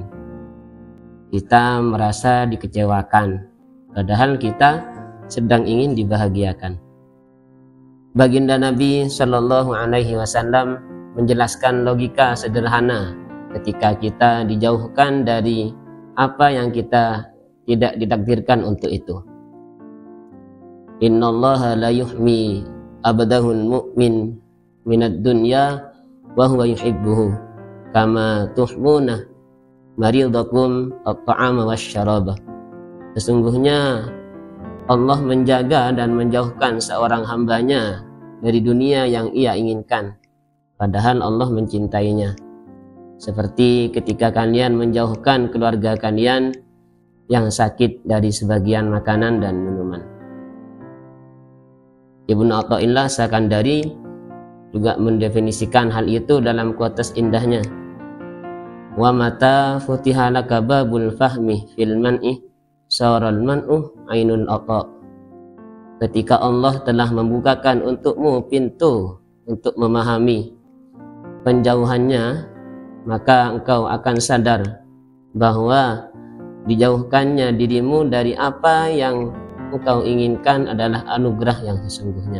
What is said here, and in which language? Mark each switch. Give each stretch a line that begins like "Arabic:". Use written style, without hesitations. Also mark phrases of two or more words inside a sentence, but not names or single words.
Indonesian: Kita merasa dikecewakan padahal kita sedang ingin dibahagiakan. Baginda Nabi
Arabic: صلى الله عليه وسلم
Indonesian: menjelaskan logika sederhana ketika kita dijauhkan dari apa yang kita tidak ditakdirkan untuk itu.
Arabic: إن الله ليحمي عبده المؤمن من الدنيا وهو يحبه كما تحمون مريضكم الطعام والشراب.
Indonesian: Sesungguhnya Allah menjaga dan menjauhkan seorang hambanya dari dunia yang ia inginkan, padahal Allah mencintainya. Seperti ketika kalian menjauhkan keluarga kalian yang sakit dari sebagian makanan dan minuman. Ibnu Athaillah Sakandari juga mendefinisikan hal itu dalam quotes indahnya.
Arabic: ومتى فتح لك باب الفهم في المنع صار المنع عين العطاء.
Indonesian: Ketika Allah telah membukakan untukmu pintu untuk memahami penjauhannya, maka engkau akan sadar bahwa dijauhkannya dirimu dari apa yang engkau inginkan adalah anugerah yang sesungguhnya.